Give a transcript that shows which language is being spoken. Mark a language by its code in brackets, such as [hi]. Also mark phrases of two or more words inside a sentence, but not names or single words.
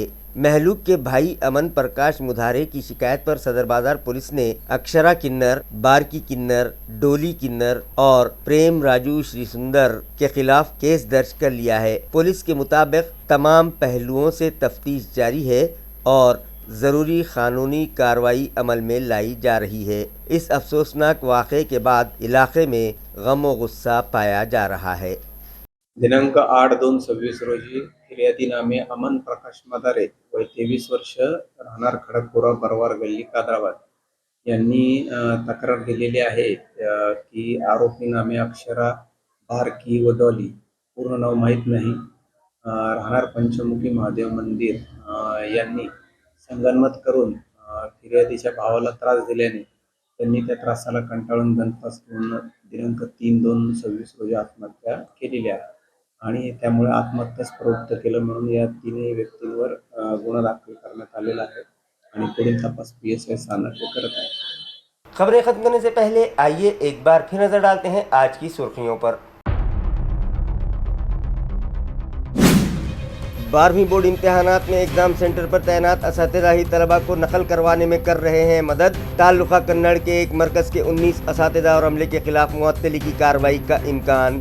[ur] مہلوک کے بھائی امن پرکاش مدھارے کی شکایت پر صدر بازار پولیس نے اکشرا کنر، بارکی کنر، ڈولی کنر اور پریم راجو شری سندر کے خلاف کیس درج کر لیا ہے۔ پولیس کے مطابق تمام پہلوؤں سے تفتیش جاری ہے اور ضروری قانونی کارروائی عمل میں لائی جا رہی ہے۔ اس افسوسناک واقعے کے بعد علاقے میں غم و غصہ پایا جا رہا ہے۔ [mr] दिनांक 8/2/26 रोजी फिर्यादीनामे अमन प्रकाश मदारे वय 23 वर्ष राहणार खडकपुरा बरवार गल्ली कादराबाद यांनी तक्रार दिलेली आहे की आरोपी नामे अक्षरा, बारकी व डॉली, पूर्ण नाव माहीत नाही, राहणार पंचमुखी महादेव मंदिर यांनी संगनमत करून फिर्यादीच्या भावाला त्रास दिल्याने त्यांनी त्या त्रासाला कंटाळून गणपास घेऊन दिनांक 3/2/26 रोजी आत्महत्या केलेली आहे आणि त्यामुळे आत्महत्यास प्रवृत्त केलं म्हणून या तिन्ही व्यक्तींवर गुन्हा दाखल करण्यात आलेला आहे आणि पुढील तपास PSI स्थानाचे करत आहे। [ur] خبریں ختم کرنے سے پہلے آئیے ایک بار پھر نظر ڈالتے ہیں آج کی سرخیوں پر. 12ویں بورڈ امتحانات میں [en] exam center [ur] پر تعینات اساتذہ ہی طلبہ کو نقل کروانے میں کر رہے ہیں مدد. تعلقہ کنڑ کے ایک مرکز کے 19 اساتذہ اور عملے کے خلاف معطلی کی کارروائی کا امکان.